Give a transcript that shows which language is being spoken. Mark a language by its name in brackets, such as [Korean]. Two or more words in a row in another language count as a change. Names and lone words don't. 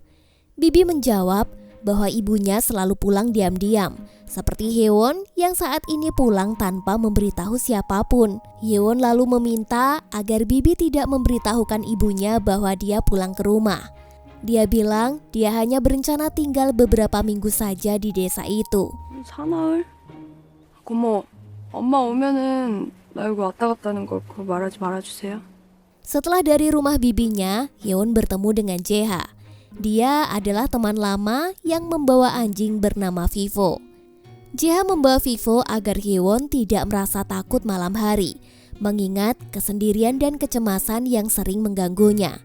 [Indonesian] Bibi menjawab bahwa ibunya selalu pulang diam-diam, seperti Hyeon yang saat ini pulang tanpa memberitahu siapapun. Hyeon lalu meminta agar bibi tidak memberitahukan ibunya bahwa dia pulang ke rumah. Dia bilang dia hanya berencana tinggal beberapa minggu saja di desa itu. [Korean] 사나울? 고모, 엄마 오면은 나 여기 왔다 갔다는 걸 그거 말하지 말아주세요. [Indonesian] Setelah dari rumah bibinya, Hyeon bertemu dengan Jeha. Dia adalah teman lama yang membawa anjing bernama Vivo. Jeha membawa Vivo agar Hyeon tidak merasa takut malam hari, mengingat kesendirian dan kecemasan yang sering mengganggunya.